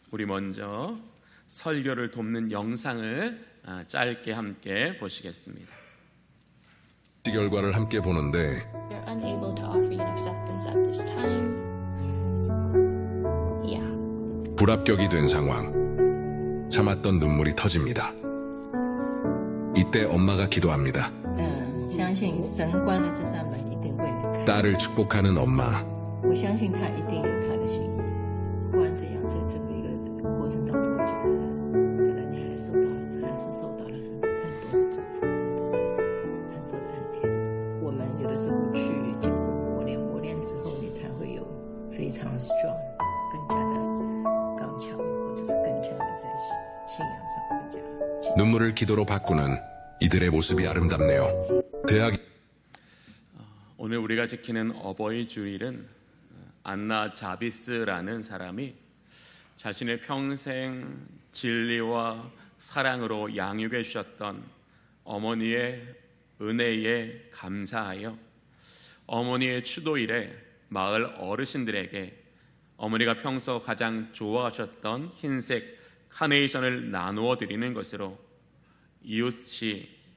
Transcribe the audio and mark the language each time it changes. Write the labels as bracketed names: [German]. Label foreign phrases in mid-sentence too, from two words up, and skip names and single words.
[Korean] 우리 먼저 설교를 돕는 영상을 짧게 함께 보시겠습니다. 결과를 함께 보는데 [English] They're unable to offer you an acceptance at this time. Yeah. [Korean] 불합격이 된 상황. 참았던 눈물이 터집니다. 이때 엄마가 기도합니다. [Chinese] 相信神关了这扇门一定会开。 [Korean] 딸을 축복하는 엄마. [Chinese] 我相信他一定有他的心意。不管怎样，在这个一个过程当中，我觉得可能你还是受到了很多的祝福，很多的恩典。我们有的时候去经过磨练之后，你才会有非常 strong， 更加的刚强，或者是更加的在信仰上更加。 [Korean] 눈물을 기도로 바꾸는 이들의 모습이 아름답네요. 오늘 우리가 지키는 어버이 주일은 안나 자비스라는 사람이 자신의 평생 진리와 사랑으로 양육해 주셨던 어머니의 은혜에 감사하여 어머니의 추도일에 마을 어르신들에게 어머니가 평소 가장 좋아하셨던 흰색 카네이션을 나누어 드리는 것으로 이웃이